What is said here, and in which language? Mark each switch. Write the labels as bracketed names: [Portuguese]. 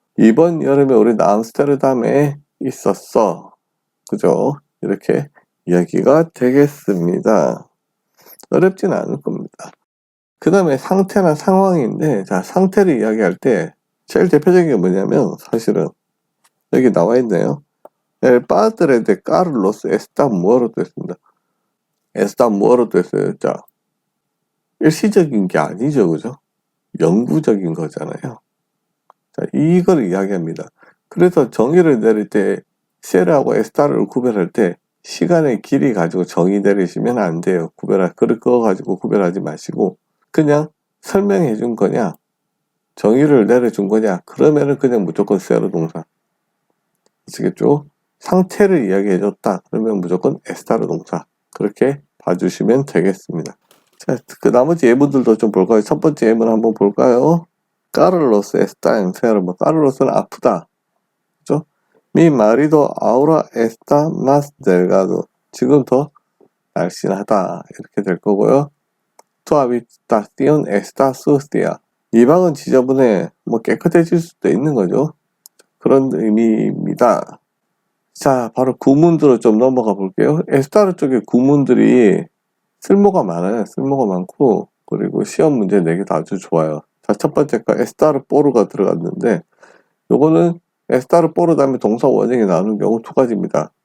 [Korean] 이번 여름에 우리 암스테르담에 있었어. 그죠? 이렇게 이야기가 되겠습니다. 어렵진 않을 겁니다. 그 다음에 상태나 상황인데, 자, 상태를 이야기할 때 제일 대표적인 게 뭐냐면 사실은 여기 나와 있네요. [Spanish] El padre de Carlos está muerto 했습니다. está muerto 했어요. [Korean] 자, 일시적인 게 아니죠, 그죠? 영구적인 거잖아요. 자, 이걸 이야기합니다. 그래서 정의를 내릴 때 세르하고 에스타를 구별할 때 시간의 길이 가지고 정의 내리시면 안 돼요. 그거 가지고 구별하지 마시고 그냥 설명해 준 거냐, 정의를 내려준 거냐, 그러면은 그냥 무조건 세르 동사. 아시겠죠? 상태를 이야기해 줬다. 그러면 무조건 에스타르 동사. 그렇게 봐주시면 되겠습니다. 자, 그 나머지 예문들도 좀 볼까요? 첫 번째 예문 한번 볼까요? [Spanish] 까를로스 에스타 엔페르모. [Korean] 까를로스는 아프다. 그죠? [Spanish] 미 마리도 아우라 에스타 마스 델가도. [Korean] 지금 더 날씬하다. 이렇게 될 거고요. [Spanish] Tu habitación está sucia. [Korean] 이 방은 지저분해. 뭐 깨끗해질 수도 있는 거죠. 그런 의미입니다. 자, 바로 구문들로 좀 넘어가 볼게요. 에스타르 쪽에 구문들이 쓸모가 많아요. 쓸모가 많고, 그리고 시험 문제 내기도 아주 좋아요. 자, 첫 번째가 에스타르 뽀르가 들어갔는데, 요거는 에스타르 뽀르 다음에 동사 원형이 나오는 경우 두 가지입니다.